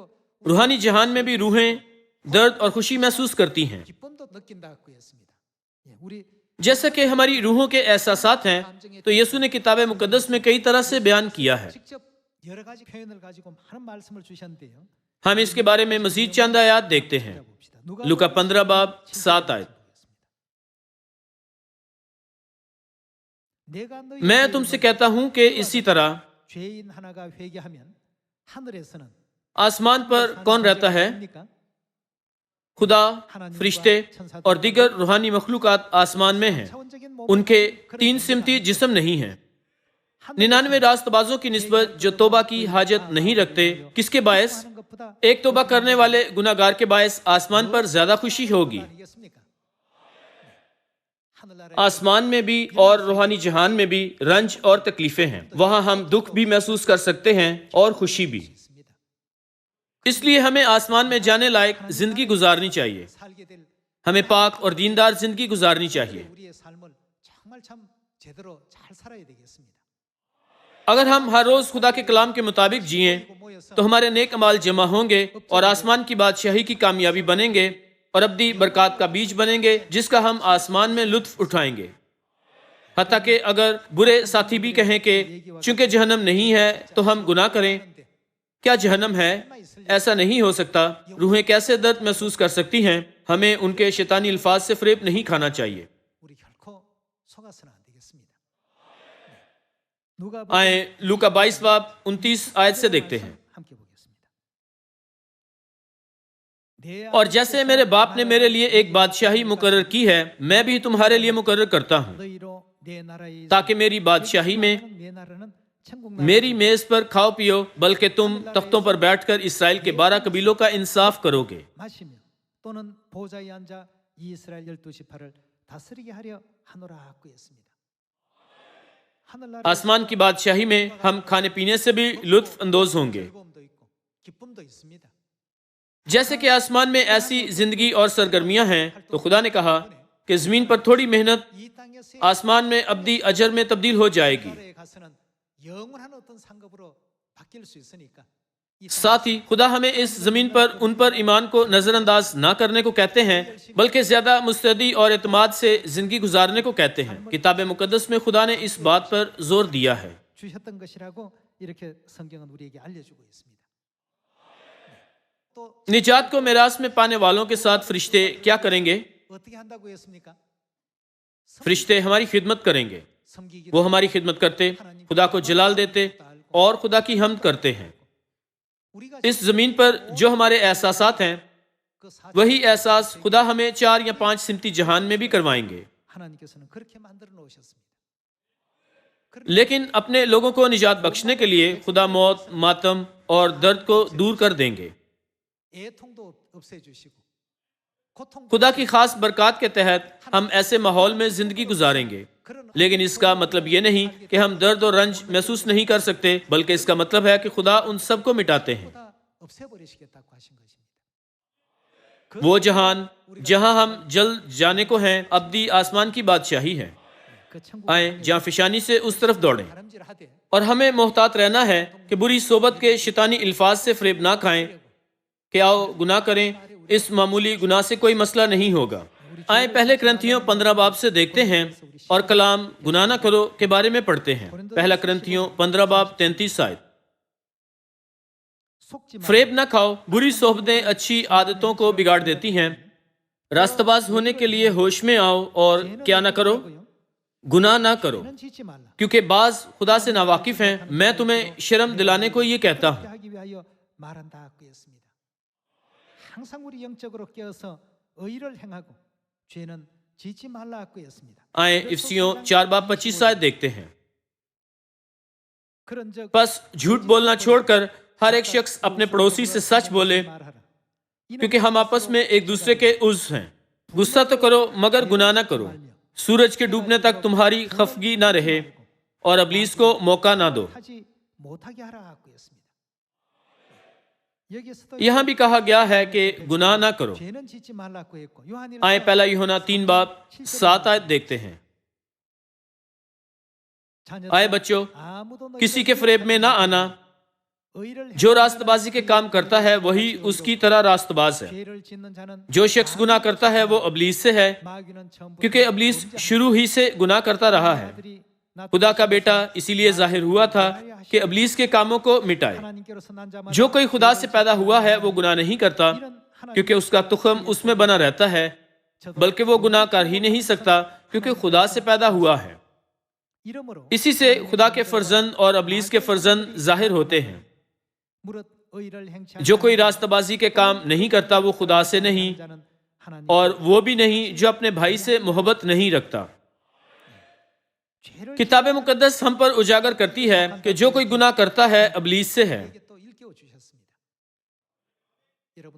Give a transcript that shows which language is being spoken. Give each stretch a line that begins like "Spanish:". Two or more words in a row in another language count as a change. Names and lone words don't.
Urdu: روحانی جہان میں بھی روحیں درد اور خوشی محسوس کرتی ہیں,
Korean: 기쁨도 느낀다고 했습니다. 예, 우리
Urdu: جیسا کہ ہماری روحوں کے احساسات ہیں۔ تو یسوع نے کتاب مقدس میں کئی طرح سے بیان کیا ہے.
Korean: 직접 여러 가지 표현을 가지고 많은 말씀을 주셨는데요.
Urdu: ہم اس کے بارے میں مزید چند آیات دیکھتے ہیں.
Korean: 봅시다. 누가
Urdu: لوقا 15 باب 7 آیت.
Korean: 내가 너희
Urdu: میں تم سے کہتا ہوں کہ اسی طرح
Korean: 죄인 하나가 회개하면 하늘에서는
Urdu: آسمان پر کون رہتا ہے?
Korean: 합니까?
Urdu: خدا، فرشتے اور دیگر روحانی مخلوقات آسمان میں ہیں.
Korean: 차원적인 몸
Urdu: ان کے 3 سمتی جسم نہیں ہیں۔ 99 راستبازوں کی نسبت جو توبہ کی حاجت نہیں رکھتے، کس کے باعث?
Korean: 하는 것보다
Urdu: ایک توبہ کرنے والے گنہگار کے باعث آسمان پر زیادہ خوشی ہوگی.
Korean: 아니겠습니까? 하늘나라에
Urdu: آسمان میں بھی اور روحانی جہان میں بھی رنج اور تکلیفیں ہیں. وہاں ہم دکھ بھی محسوس کر سکتے ہیں اور خوشی بھی.
Korean: 있습니다.
Urdu: اس لیے ہمیں آسمان میں جانے لائق زندگی گزارنی چاہیے.
Korean: 살게 될
Urdu: ہمیں پاک اور دیندار زندگی گزارنی چاہیے.
Korean: 우리의 삶을 정말 참 제대로 잘 살아야 되겠습니다.
Urdu: اگر ہم ہر روز خدا کے کلام کے مطابق جئیں تو ہمارے نیک اعمال جمع ہوں گے اور آسمان کی بادشاہی کی کامیابی بنیں گے اور ابدی برکت کا بیج بنیں گے جس کا ہم آسمان میں لطف اٹھائیں گے. حتیٰ کہ اگر برے ساتھی بھی کہیں کہ چونکہ جہنم نہیں ہے تو ہم گناہ کریں. کیا جہنم ہے؟ ایسا نہیں ہو سکتا. روحیں کیسے درد محسوس کر سکتی ہیں؟ ہمیں ان کے شیطانی الفاظ سے فریب نہیں کھانا چاہیے.
Korean: 우리 결코 속아서는 안 되겠습니다. 누가
Urdu: آئے لوقا 22 باب 29 آیت سے دیکھتے ہیں.
Korean: 함께 보겠습니다. 내
Urdu: اور جیسے میرے باپ نے میرے لیے ایک بادشاہی مقرر کی ہے، میں بھی تمہارے لیے مقرر کرتا ہوں,
Korean: 너희로 내 나라에
Urdu: تاکہ میری بادشاہی میں
Korean: 내 나라는 천국
Urdu: میری میز پر کھاؤ پیو، بلکہ تم تختوں پر بیٹھ کر اسرائیل کے 12 قبیلوں کا انصاف کرو گے.
Korean: 마시며 또는 보좌에 앉아 이스라엘 12지파를 다스리게 하려 하노라 하고 했습니다. 하늘나라의
Urdu: آسمان کی بادشاہی میں ہم کھانے پینے سے بھی لطف اندوز ہوں گے.
Korean: 즐거움도 있고 기쁨도 있습니다.
Urdu: جیسے کہ آسمان میں ایسی زندگی اور سرگرمیاں ہیں، تو خدا نے کہا کہ زمین پر تھوڑی محنت
Korean: 이 땅에서
Urdu: آسمان میں ابدی اجر میں تبدیل ہو جائے گی.
Korean: 나라에 가서는 영원한 어떤 상급으로 바뀔 수 있으니까 이
Urdu: ساتھ ہی خدا ہمیں اس زمین پر ان پر ایمان کو نظرانداز نہ کرنے کو کہتے ہیں، بلکہ زیادہ مستعدی اور اعتماد سے زندگی گزارنے کو کہتے ہیں. کتاب مقدس میں خدا نے اس بات پر زور دیا ہے.
Korean: 주셨던 것이라고 이렇게 성경은 우리에게 알려주고 있습니다. 또
Urdu: نجات کو میراث میں پانے والوں کے ساتھ فرشتے کیا کریں گے?
Korean: 어떻게 한다고 했습니까?
Urdu: فرشتے ہماری خدمت کریں گے.
Korean: 섬기기도
Urdu: وہ ہماری خدمت کرتے، خدا کو جلال دیتے اور خدا کی حمد کرتے ہیں.
Korean: 우리가
Urdu: اس زمین پر جو ہمارے احساسات ہیں,
Korean: 그 사실
Urdu: وہی احساس خدا ہمیں 4 یا 5 سمتی جہان میں بھی کروائیں گے.
Korean: 하나님께서는 그렇게 만들어 놓으셨습니다.
Urdu: لیکن اپنے لوگوں کو نجات بخشنے کے لیے خدا موت، ماتم اور درد کو دور کر دیں گے.
Korean: 애통도 없애주시고 고통
Urdu: خدا کی خاص برکت کے تحت ہم ایسے ماحول میں زندگی گزاریں گے. لیکن اس کا مطلب یہ نہیں کہ ہم درد اور رنج محسوس نہیں کر سکتے، بلکہ اس کا مطلب ہے کہ خدا ان سب کو مٹاتے ہیں.
Korean: 다 없애버리시겠다고 하신 것입니다.
Urdu: وہ جہان جہاں ہم جلد جانے کو ہیں، ابدی آسمان کی بادشاہی ہے.
Korean: 그 천국
Urdu: آئے جہاں فشانی سے اس طرف دوڑیں,
Korean: 다름질하되
Urdu: اور ہمیں محتاط رہنا ہے کہ بری صحبت کے شیطانی الفاظ سے فریب نہ کھائیں کہ آؤ گناہ کریں. اس معمولی گناہ سے کوئی مسئلہ نہیں ہوگا۔ آئے پہلے کرنتھیوں 15 باب سے دیکھتے ہیں اور کلام گناہ نہ کرو کے بارے میں پڑھتے ہیں. پہلا کرنتھیوں 15 باب 33 آیت.
Korean: 속지 마.
Urdu: فریب نہ کھاؤ، بری صحبتیں اچھی عادتوں کو بگاڑ دیتی ہیں. راستباز ہونے کے لیے ہوش میں آؤ اور کیا نہ کرو، گناہ نہ کرو,
Korean: 죄는 짓지 말라.
Urdu: کیونکہ بعض خدا سے ناواقف ہیں۔ میں تمہیں شرم دلانے کو یہ کہتا ہوں.
Korean: 하기 위하여 말한다고 했습니다. 항상 우리 영적으로 깨어서 의를 행하고 죄는 짓지 말라고 했습니다.
Urdu: آئے افسیوں 4 باب 25 آیت دیکھتے ہیں.
Korean: 그런 적
Urdu: بس جھوٹ بولنا چھوڑ کر ہر ایک شخص اپنے پڑوسی سے سچ بولے,
Korean: 말하라.
Urdu: کیونکہ ہم آپس میں ایک دوسرے کے عضو ہیں. غصہ تو کرو مگر گناہ نہ کرو۔ سورج کے ڈوبنے تک تمہاری خفگی نہ رہے اور ابلیس کو موقع نہ دو.
Korean: 하지 못하게 하라고 했습니다. 여기서도
Urdu: یہاں بھی کہا گیا ہے کہ گناہ نہ کرو.
Korean: 죄는 짓지 말라고 했고 요한일서
Urdu: آئے پہلا یوحنا 3 باب 7 آیت دیکھتے ہیں.
Korean: 자녀들아,
Urdu: آئے بچوں,
Korean: 아무도 너희를
Urdu: کسی کے فریب میں نہ آنا.
Korean: 의를
Urdu: جو راستبازی کے کام کرتا ہے وہی اس کی طرح راستباز ہے.
Korean: 죄를 짓는 자는
Urdu: جو شخص گناہ کرتا ہے وہ ابلیس سے ہے,
Korean: 마귀는 처음부터
Urdu: کیونکہ ابلیس شروع ہی سے گناہ کرتا رہا ہے.
Korean: 아들이
Urdu: خدا کا بیٹا اسی لیے ظاہر ہوا تھا کہ ابلیس کے کاموں کو مٹائے.
Korean: 하나님께로서 난 자마다
Urdu: جو کوئی خدا سے پیدا ہوا ہے وہ گناہ نہیں کرتا,
Korean: 이런 하나님
Urdu: کیونکہ اس کا تخم اس میں بنا رہتا ہے، بلکہ وہ گناہ کر ہی نہیں سکتا کیونکہ خدا سے پیدا ہوا ہے.
Korean: 이름으로
Urdu: اسی سے خدا کے فرزند اور ابلیس کے فرزند ظاہر ہوتے ہیں.
Korean: 무릇 의를 행치
Urdu: جو کوئی راستبازی کے کام نہیں کرتا وہ خدا سے نہیں,
Korean: 자는 하나님
Urdu: اور وہ بھی نہیں جو اپنے بھائی سے محبت نہیں رکھتا.
Korean: 죄를
Urdu: کتاب مقدس ہم پر اجاگر کرتی ہے کہ جو کوئی گناہ کرتا ہے ابلیس سے ہے.
Korean: 또 일깨워 주셨습니다. 여러분